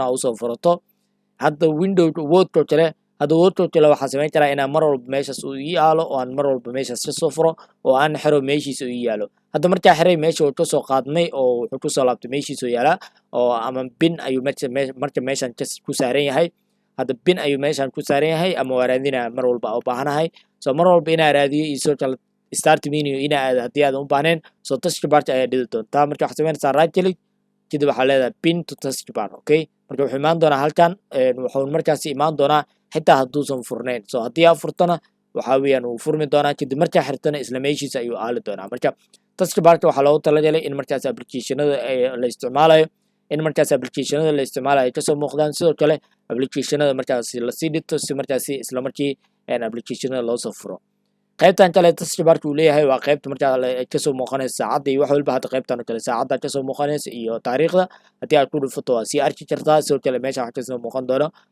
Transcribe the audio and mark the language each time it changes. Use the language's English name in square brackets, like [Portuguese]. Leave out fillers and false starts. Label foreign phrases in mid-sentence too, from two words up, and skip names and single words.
[Somali] ah usoo furato hadda window wordka kale hadda wordka kale waxaa samayn karaa inaan mar walba meeshaas uu ii yaalo oo aan mar walba meeshaas ka soo furo oo aan xiro meeshiisa uu ii yaalo hadda markaa xiray meesha uu ka soo qaadnay oo wuxuu ku soo laabtay meeshiisa uu yaalaa oo ama bin ayuu marka meeshan ku saaran yahay hadda bin ayuu meeshan ku saaran yahay ama waa raadinaya mar walba u baahanahay so mar walba inaa raadiyo iyo sidoo kale [English] start menu [Somali] inaa aad haddii aadan u baahnayn so [English] task barka [Somali] ayaa dhidi doontaa marka waxaa samaynaysaa [English] right click [Somali] kadib waxaa leedahay [English] pin to task bar [Somali] okay marka wuxuu imaan doonaa halkan wuxuu markaasi imaan doonaa xitaa hadduusan furnayn so haddii aad furtana waxaa weeyaan wuu furmi doonaa kadib markaa xirtana isla meeshiisa ayuu aali doonaa marka taskbarka waxaa loogu talagalay in markaas applicationada la isticmaalayo in markaas applicationada la isticmaalayo ay kasoo muuqdaan sidoo kale applicationada markaas lasii dhigto si markaasi isla markii applicationada loo soo furo qaybtan kale taskbarka uu leeyahay waa qaybta markaa kasoo muuqanaysa saacadda iyo wax walba hadda qaybtan kale saacadda kasoo muuqanaysa iyo taariikhda haddii aad ku dhufato waa sii arki kartaa sidoo kale meesha waxaa kasoo muuqan doono